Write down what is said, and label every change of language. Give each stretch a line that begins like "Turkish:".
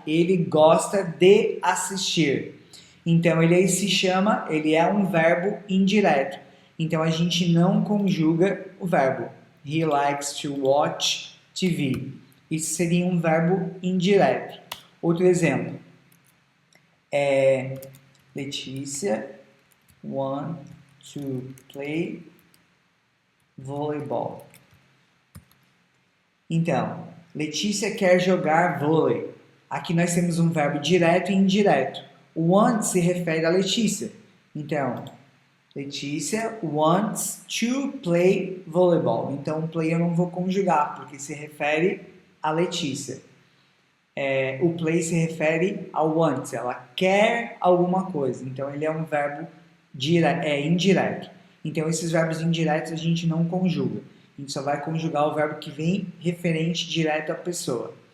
Portuguese: Ele gosta de assistir. Então, ele é um verbo indireto. Então, a gente não conjuga o verbo.
English: He likes to watch TV.
Portuguese: Isso seria um verbo indireto. Outro exemplo.
English: Letícia want to play volleyball.
Portuguese: Então, Letícia quer jogar vôlei. Aqui nós temos um verbo direto e indireto. O want se refere a Letícia. Então,
English: Letícia wants to play volleyball.
Portuguese: Então, play eu não vou conjugar, porque se refere a Letícia. O play se refere ao want. Ela quer alguma coisa. Então, ele é um verbo indireto. Então, esses verbos indiretos a gente não conjuga. A gente só vai conjugar o verbo que vem referente direto à pessoa.